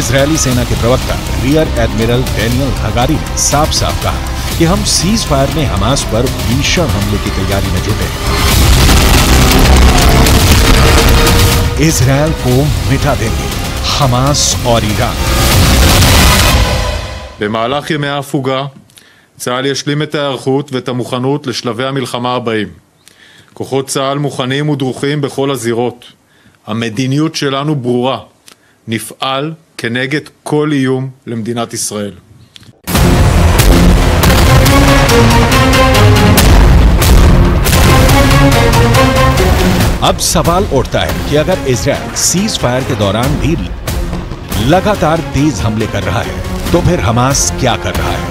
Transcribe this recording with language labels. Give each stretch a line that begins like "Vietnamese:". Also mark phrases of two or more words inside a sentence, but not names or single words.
Hindi: इजरायली सेना के प्रवक्ता
English: rear admiral
Hindi: डैनियल हगारी ने साफ साफ कहा कि हम
English: cease fire
Hindi: में हमास पर भीषण हमले की तैयारी में जुटे हैं। इजरायल को मिटा देंगे हमास और ईरान।
Hebrew: במהלך ימי ההפוגה, צה"ל ישלים את ההיערכות ואת המוכנות לשלבי המלחמה הבאים. כוחות צה"ל מוכנים ודרוכים בכל הזירות. המדיניות שלנו ברורה. נפעל כנגד כל איום למדינת ישראל.
Hindi: अब सवाल उठता है कि अगर इजरायल
English: cease fire
Hindi: के दौरान भी लगातार तेज हमले कर रहा है तो फिर हमास क्या कर रहा है।